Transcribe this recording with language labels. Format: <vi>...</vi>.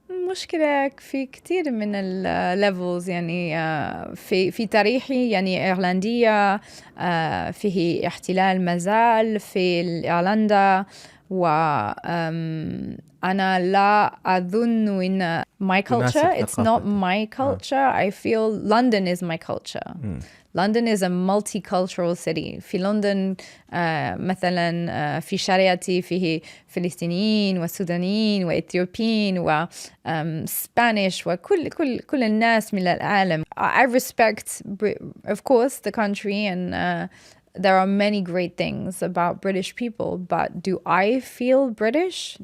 <ar>مشكلة في كثير من الليفلز، يعني في تاريخي، يعني إيرلندية، فيه احتلال مازال في إيرلندا، وأنا لا أظن إن</ar> <en>my culture, it's not my culture. I feel London is my culture. London is a multicultural city.</en> <ar>في لندن مثلا في شريعتي فيه فلسطينيين وسودانيين وإثيوبيين وسبانيش وكل الناس من العالم.</ar> <en>I respect, of course, the country, and there are many great things about British people, but do I feel British?</en>